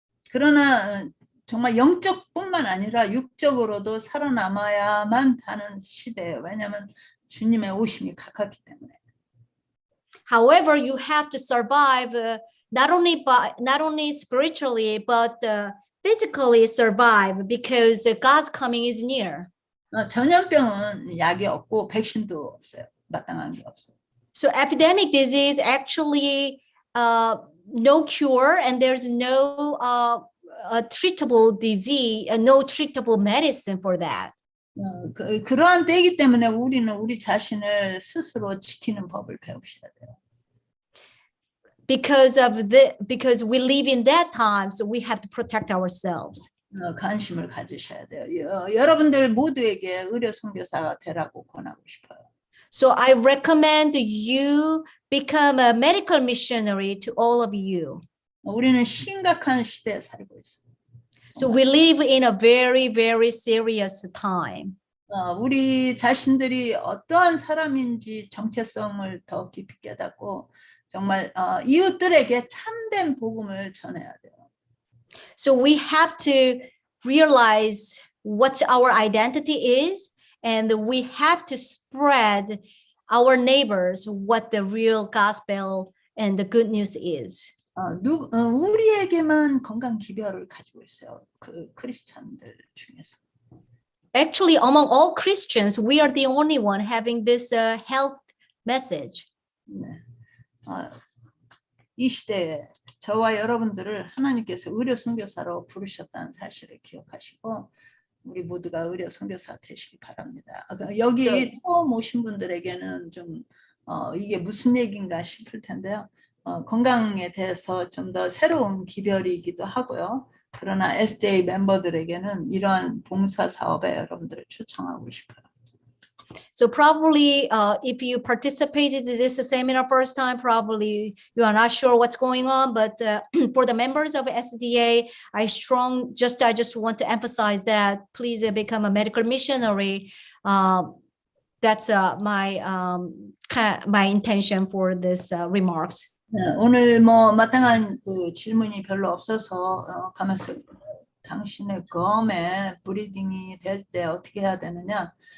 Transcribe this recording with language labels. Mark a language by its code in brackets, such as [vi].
[ko] 그러나 정말 영적뿐만 아니라 육적으로도 살아남아야만 하는 시대예요. 왜냐하면 주님의 오심이 가깝기 때문에. [en] However, you have to survive not only spiritually but physically survive because God's coming is near. [ko] 전염병은 약이 없고 백신도 없어요. 마땅한 게 없어요. [en] So epidemic disease actually no cure, and there's no treatable disease, no treatable medicine for that. [ko] 그러한 때이기 때문에 우리는 우리 자신을 스스로 지키는 법을 배우셔야 돼요. [en] Because we live in that time, so we have to protect ourselves. [ko] 관심을 가지셔야 돼요. 여러분들 모두에게 의료 선교사가 되라고 권하고 싶어요. [en] So I recommend you become a medical missionary to all of you. [ko] 우리는 심각한 시대에 살고 있어요. [en] So we live in a very, very serious time. [ko] 우리 자신들이 어떠한 사람인지 정체성을 더 깊이 깨닫고 정말 이웃들에게 참된 복음을 전해야 돼요. [en] So we have to realize what our identity is, and we have to spread our neighbors what the real gospel and the good news is. [ko] 우리에게만 건강 기별을 가지고 있어요. 그 크리스찬들 중에서. [en] Actually, among all Christians, we are the only one having this health message. [ko] 네. 이 시대에 저와 여러분들을 하나님께서 의료 선교사로 부르셨다는 사실을 기억하시고 우리 모두가 의료 선교사 되시기 바랍니다. 여기 처음 오신 분들에게는 좀 이게 무슨 얘기인가 싶을 텐데요. 건강에 대해서 좀 더 새로운 기별이기도 하고요. 그러나 SDA 멤버들에게는 이러한 봉사 사업에 여러분들을 초청하고 싶어요. [en] So probably if you participated in this seminar first time, probably you are not sure what's going on. But for the members of SDA, I just want to emphasize that please become a medical missionary. That's my intention for this remarks. [ko] 네, 오늘 마땅한 그 질문이 별로 없어서 가면서 당신의 검에 브리딩이 될 때 어떻게 해야 되느냐?